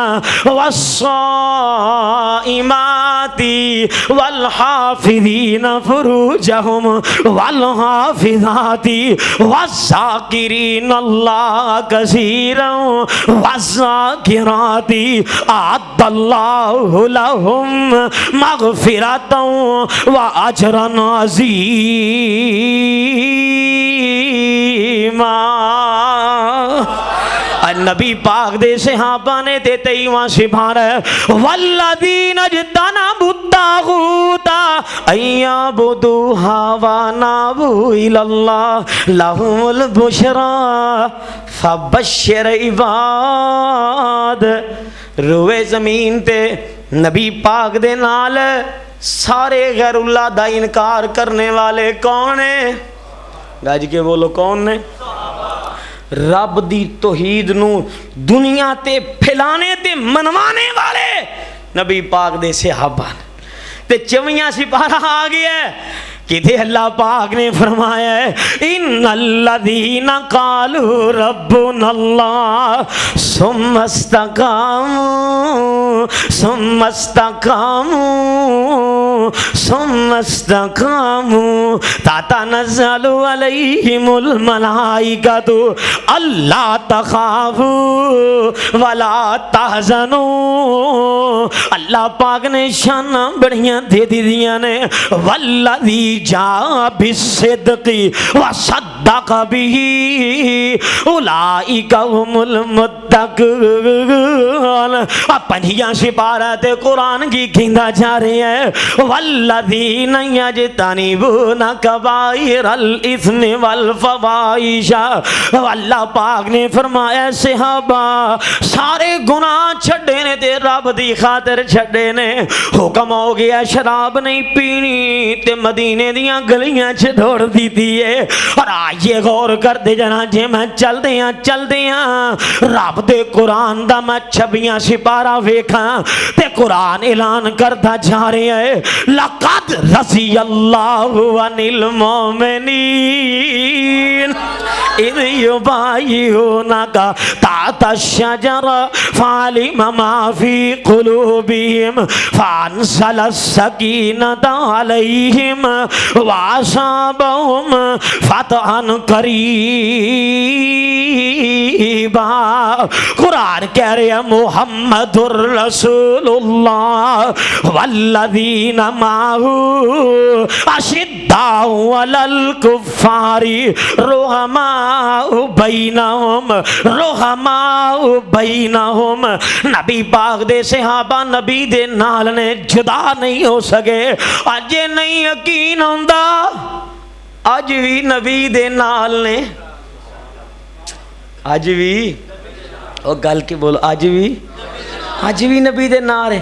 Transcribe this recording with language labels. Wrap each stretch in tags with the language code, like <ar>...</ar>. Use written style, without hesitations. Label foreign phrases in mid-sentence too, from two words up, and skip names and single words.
<ar>والصائمات والحافظين فروجهم والحافظات والذاكرين الله كثيرا والذاكرات أعد الله لهم مغفرة وأجرا عظيما.</ar> <pa>نبی پاک دے صحابہ نے تے 23واں سپارہ</pa> <ar>والذين اجتنبوا الطاغوت أن يعبدوها وأنابوا إلى الله لهم البشرى فبشر عباد.</ar> <pa>روئے زمین تے نبی پاک دے نال سارے غیر اللہ دا انکار کرنے والے کون ہے? گج کے بولو کون نے؟ رب دی توحید نوں دنیا تے پھیلانے تے منوانے والے نبی پاک دے صحابہ تے 24واں سپارہ آ گیا کہ اللہ پاک نے فرمایا</pa> <ar>إن الذين قالوا ربنا الله ثم استقاموا تتنزل عليهم الملائكة ألا تخافوا ولا تحزنوا.</ar> <pa>اللہ پاک نے شاناں وڈیاں دے دیاں نے</pa> <ar>والذي جاء بالصدق وصدق به أولئك هم المتقون.</ar> <pa>5واں سپارہ تے قرآن کی کہندا جا رہے ہیں</pa> <ar>والذين يجتنبون كبائر الإثم والفواحش.</ar> <pa>اللہ پاک نے فرمایا صحابہ سارے گناہ چھڈے نے تے رب دی خاطر چھڈے نے. حکم ہو گیا شراب نہیں پینی تے مدینے دیاں گلیاں چ دوڑ دی ہے. اور آئیے غور کرتے جنا جے میں چلدے رب دے قرآن دا میں 26واں سپارہ ویکھا تے قرآن اعلان کرتا جا رہا ہے</pa> <ar>لقد رضي الله عن ال المؤمنين إذ يبايعونك تحت الشجرة فعلم ما في قلوبهم فأنزل السكينة عليهم وأثابهم فتحا قريبا.</ar> <pa>قرآن کہہ رہے ہیں</pa> <ar>محمد رسول الله والذين معه أشداء على الكفار رحماء بينهم.</ar> <pa>نبی پاک دے صحابہ نبی دے نال نے جدا نہیں ہو سکے. اج نہیں یقین ہوندا اج بھی نبی دے نال نے اج بھی اور گل کی بولو اج بھی نبی دے نال ہے.</pa>